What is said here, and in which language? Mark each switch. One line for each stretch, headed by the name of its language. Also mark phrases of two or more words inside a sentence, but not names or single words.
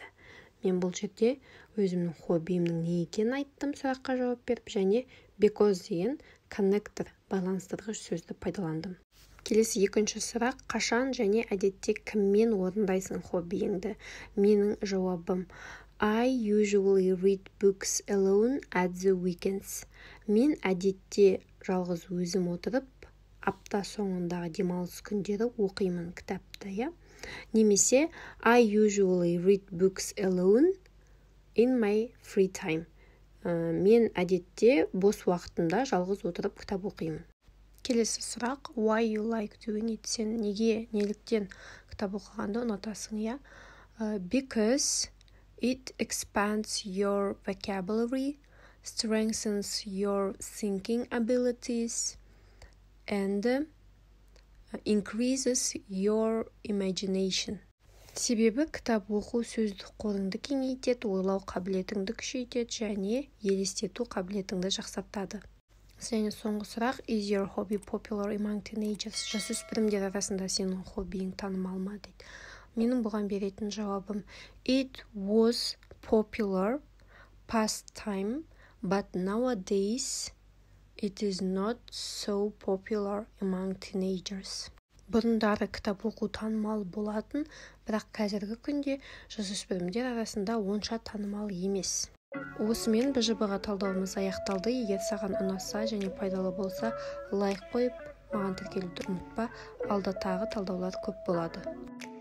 Kazakh: Мен бұл жерде өзімнің хоббиімнің не екенін айттым, сұраққа жауап беріп, және because деген коннектор байланыстырғыш сөзді пайдаландым. Келесі екінші сұрақ, қашан және әдетте кіммен орындайсың хоббиіңді? Менің жауабым,
English: I usually read books alone at the weekends.
Kazakh: Мен әдетте жалғыз өзім отырып, апта соңындағы демалыс күндері оқимын кітапты, я?
English: Немесе I usually read books alone in my free time.
Kazakh: Мен әдетте бос уақытымда жалғыз отырып кітап оқимын. Келесі сұрақ,
English: why you like doing it?
Kazakh: Сен неге, неліктен кітап оқығанды ұнатасың, я?
English: Because it expands your vocabulary, strengthens your thinking abilities, and increases your imagination.
Kazakh: Себебі кітап оқу сөздік қорыңды кеңейтеді, ойлау қабілетіңді күшейтеді және елестету қабілетіңді жақсартады. Және соңғы сұрақ,
English: is your hobby popular among teenagers?
Kazakh: Жасөспірімдер арасында сенің хоббиің танымал ма дейді. Менің бұған беретін жауабым,
English: it was popular pastime, but nowadays it is not so popular among teenagers.
Kazakh: Бұрындары кітап оқу танымал болатын, бірақ қазіргі күнде жасөспірімдер арасында онша танымал емес. Осымен БЖБ-ға талдауымыз аяқталды. Егер саған ұнаса және пайдалы болса, лайк қойып, маған тіркелуді ұмытпа. Алда тағы талдаулар көп болады.